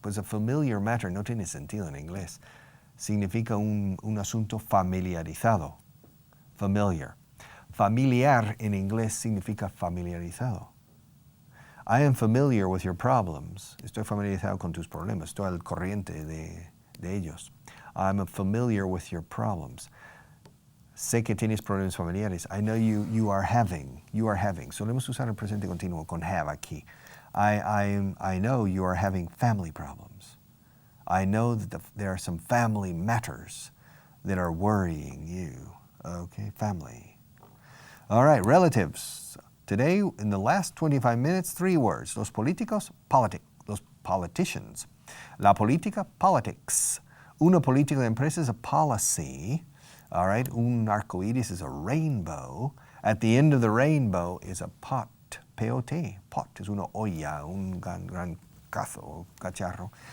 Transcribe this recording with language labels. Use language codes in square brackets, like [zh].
[es] Pues [en] a familiar matter [es] no tiene sentido en inglés. Significa un asunto familiarizado. Familiar. Familiar en inglés significa familiarizado. [en] I am familiar with your problems. [es] Estoy familiarizado con tus problemas. Estoy al corriente de ellos. [en] I'm familiar with your problems. [es] Sé que tienes problemas familiares. I know you are having. Solemos usar el presente continuo con have aquí. [en] I know you are having family problems. I know that there are some family matters that are worrying you. [es] Okay, family. All right, relatives. [en] Today, in the last 25 minutes, 3 words. [es] Los políticos, los [en] politicians. [es] La política, [en] politics. [es] Una política de empresa [en] is a policy. All right, [es] un arcoíris [en] is a rainbow. At the end of the rainbow is a pot, P-O-T. Pot [es] es una olla, un gran cazo, cacharro.